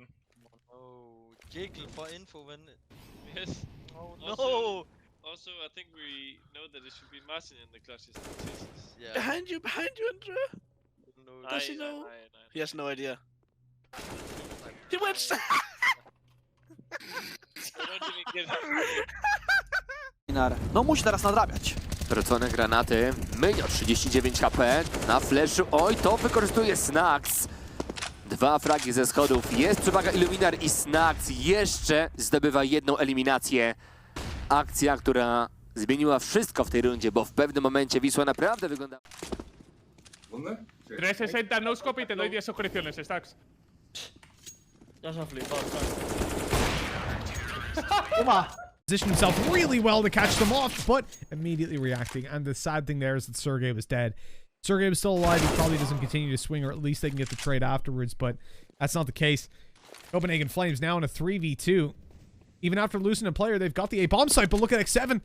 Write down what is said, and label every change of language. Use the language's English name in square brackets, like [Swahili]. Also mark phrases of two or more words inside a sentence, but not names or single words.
[English] Oh, Jiggle for info when... Yes. Oh no! Also, I think we know that it should be Martin in the clutches. Yeah. Behind you, Andrea. No, Does he know? He has no idea. He went. [Polish] No musi teraz nadrabiać. Wrócone granaty. Mynio 39 HP na flashu. Oj, to wykorzystuje Snax. 2 fragi ze schodów. Jest przewaga Illuminar i Snax jeszcze zdobywa jedną eliminację. Akcja, która zmieniła wszystko w tej rundzie, bo w pewnym momencie Wisła naprawdę wygląda... 360, [English] no scope [Spanish] y te doy 10 suscripciones, Stacks. Ya se ha flipado. [English] Positioned himself really well to catch them off, but immediately reacting. And the sad thing there is that Sergey was dead. Sergey was still alive. He probably doesn't continue to swing, or at least they can get the trade afterwards, but that's not the case. Copenhagen Flames now in a 3v2. Even after losing a player, they've got the A-bomb site, but look at X7.